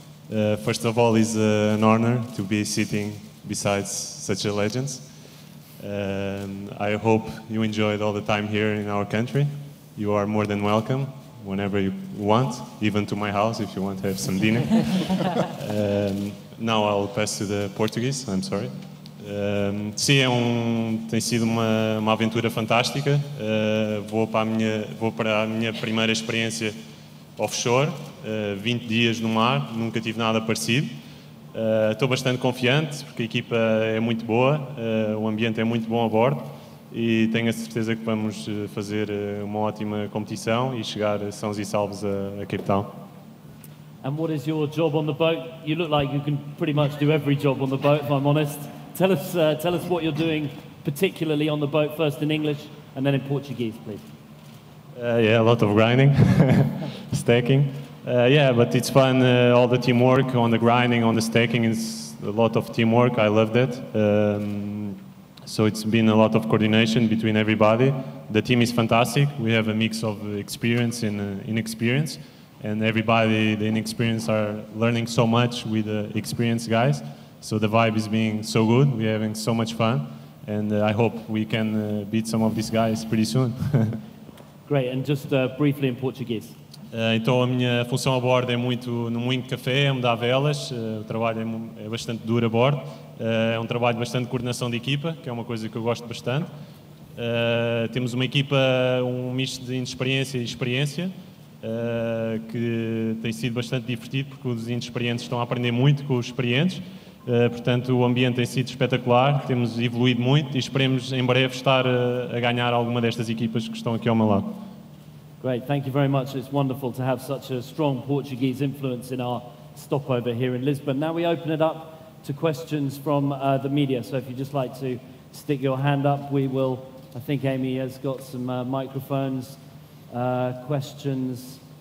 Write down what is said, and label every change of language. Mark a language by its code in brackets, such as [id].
[en] First of all, it's an honor to be sitting beside such a legend. I hope you enjoyed all the time here in our country. You are more than welcome whenever you want, even to my house if you want to have some dinner. Now I'll pass to the Portuguese, I'm sorry. [pt] Sim, tem sido uma aventura fantástica. Vou para a minha primeira experiência offshore, 20 dias no mar, nunca tive nada parecido. Estou bastante confiante porque a equipa é muito boa, o ambiente é muito bom a bordo e tenho a certeza que vamos fazer uma ótima competição e chegar sãos e salvos a Cape Town. [en] And what is your job on the boat? You look like you can pretty much do every job on the boat, if I'm honest. Tell us what you're doing, particularly on the boat, first in English and then in Portuguese, please. Yeah, a lot of grinding, stacking. Yeah, but it's fun, all the teamwork on the grinding, on the stacking, it's a lot of teamwork, I love that. So it's been a lot of coordination between everybody. The team is fantastic, we have a mix of experience and inexperience, and everybody, the inexperienced, are learning so much with the experienced guys. So the vibe is being so good, we're having so much fun, and I hope we can beat some of these guys pretty soon. Great, and just briefly in Portuguese. [pt] Então a minha função a bordo é muito no moinho de café, é mudar velas, o trabalho é bastante duro a bordo, é um trabalho bastante de coordenação de equipa, que é uma coisa que eu gosto bastante. Temos uma equipa, um misto de inexperiência e experiência, que tem sido bastante divertido, porque os inexperientes estão a aprender muito com os experientes. Portanto, o ambiente tem sido espetacular, temos evoluído muito e esperemos em breve estar a ganhar alguma destas equipas que estão aqui ao meu lado. [en] Great, thank you very much. It's wonderful to have such a strong Portuguese influence in our stopover here in Lisbon. Now we open it up to questions from the media, so if you'd just like to stick your hand up, we will. I think Amy has got some microphones, questions.